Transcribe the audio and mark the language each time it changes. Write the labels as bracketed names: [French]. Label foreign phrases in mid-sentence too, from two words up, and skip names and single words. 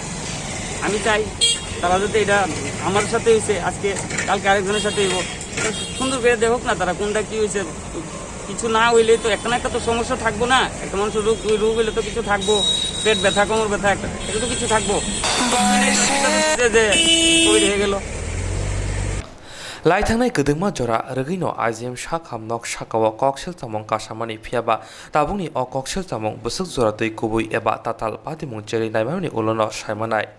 [Bangla] আমি চাই তারা যাতে এটা আমার সাথে হয়েছে আজকে কালকে আরেকজনের সাথে হইব সুন্দর করে দেখুক না তারা কোনটা কি হয়েছে কিছু না হইলে তো একটা না একটা তো সমস্যা থাকবো না একটা মানুষের রোগ হইলে তো কিছু থাকবো পেট ব্যথা কোমর ব্যথা একটা এটা তো কিছু থাকবো যে কোভিড হয়ে গেল [Kok Borok] Laithangnai Gudungma Jora, Regino IZM Shak Hamnok Shakawa Kokshil Tamong Kashamani Piaba, Tabuni or Kokshil Tamong Busuk Zora de Kubui Eba Tatal Patimon Jerry Naimani Ulono Shaimanai.